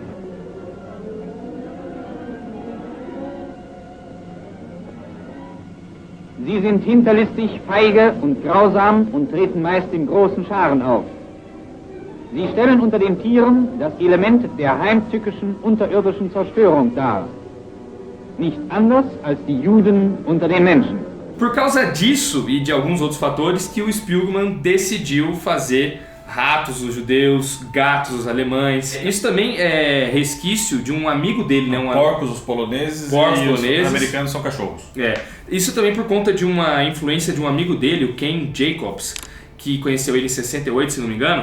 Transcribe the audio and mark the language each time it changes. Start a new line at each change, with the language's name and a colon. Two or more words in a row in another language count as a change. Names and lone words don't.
German: Sie sind hinterlistig, feige und grausam und treten meist in großen Scharen auf. Sie stellen unter den Tieren das Element der heimtückischen unterirdischen Zerstörung dar. Nicht anders als die Juden unter den Menschen.
Portuguese: Por causa disso e de alguns outros fatores que o Spiegelman decidiu fazer ratos os judeus, gatos os alemães. Isso também é resquício de um amigo dele, né? Porcos os poloneses os americanos são cachorros. Isso também por conta de uma influência de um amigo dele, o Ken Jacobs, que conheceu ele em 68, se não me engano.